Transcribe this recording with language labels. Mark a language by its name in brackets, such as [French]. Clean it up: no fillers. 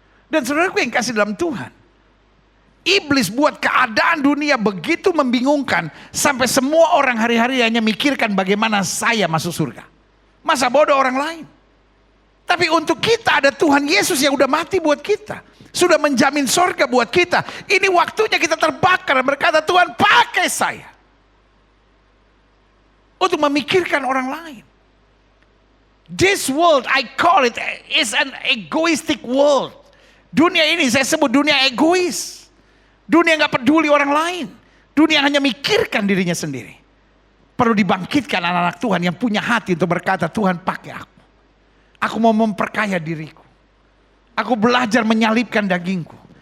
[Indonesian] Dan saudaraku yang kasih dalam Tuhan, iblis buat keadaan dunia begitu membingungkan sampai semua orang hari-hari hanya mikirkan bagaimana saya masuk surga. Masa bodoh orang lain. Tapi untuk kita ada Tuhan Yesus yang udah mati buat kita. Sudah menjamin surga buat kita. Ini waktunya kita terbakar dan berkata, Tuhan pakai saya. Untuk memikirkan orang lain. [English] This world, I call it, is an egoistic world. [Indonesian] Dunia ini saya sebut dunia egois. Dunia gak peduli orang lain. Dunia hanya mikirkan dirinya sendiri. Perlu dibangkitkan anak-anak Tuhan yang punya hati untuk berkata, Tuhan pakai aku. Aku mau memperkaya diriku. Aku belajar menyalibkan dagingku.